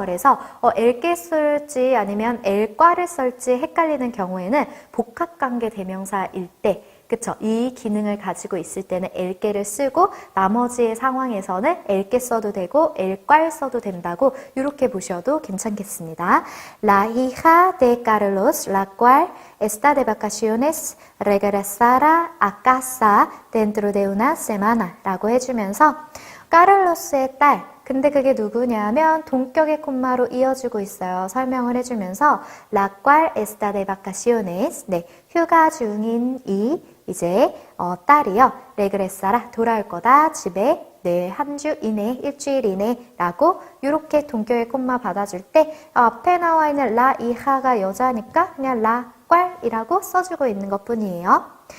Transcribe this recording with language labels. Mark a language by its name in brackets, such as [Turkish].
[Korean] 그래서 엘게 쓸지 아니면 엘과를 쓸지 헷갈리는 경우에는 복합관계 대명사일 때 그쵸? 이 기능을 가지고 있을 때는 엘게를 쓰고 나머지의 상황에서는 엘게 써도 되고 엘괄 써도 된다고 이렇게 보셔도 괜찮겠습니다. [Spanish] La hija de Carlos, la cual está de vacaciones, regresará a casa dentro de una semana [Korean] 라고 해주면서 까를로스의 딸 근데 그게 누구냐면 동격의 콤마로 이어주고 있어요. 설명을 해주면서 [Spanish] La cual está de vacaciones [Korean] 휴가 중인 이 이제 딸이요. 레그레사라 돌아올 거다. 집에 한 주 이내, 일주일 이내라고 이렇게 동격의 콤마 받아줄 때 앞에 나와 있는 라 이하가 여자니까 그냥 라꽐이라고 써주고 있는 것뿐이에요.